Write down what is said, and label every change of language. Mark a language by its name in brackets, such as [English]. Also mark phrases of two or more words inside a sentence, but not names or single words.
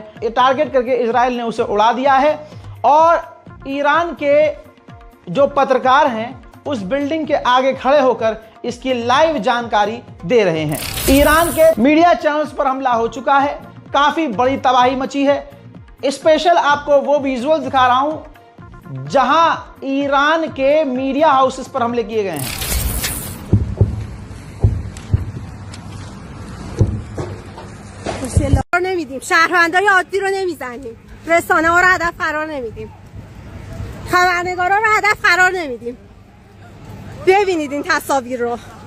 [Hindi] ये टारगेट करके इजराइल ने उसे उड़ा दिया है और ईरान के जो पत्रकार हैं उस बिल्डिंग के आगे खड़े होकर इसकी लाइव जानकारी दे रहे हैं। ईरान के [English] media channels [Hindi] पर हमला हो चुका है, काफी बड़ी तबाही मची है। स्पेशल आपको वो विजुअल दिखा रहा हूं जहां ईरान के [English] media houses [Hindi] पर हमले किए गए हैं। [Persian] نمیدیم شهروندای عادی رو نمیزنیم، رسانه ها رو هدف قرار نمیدیم، خبرنگارا رو هدف قرار نمیدیم. ببینید این تصاویر رو.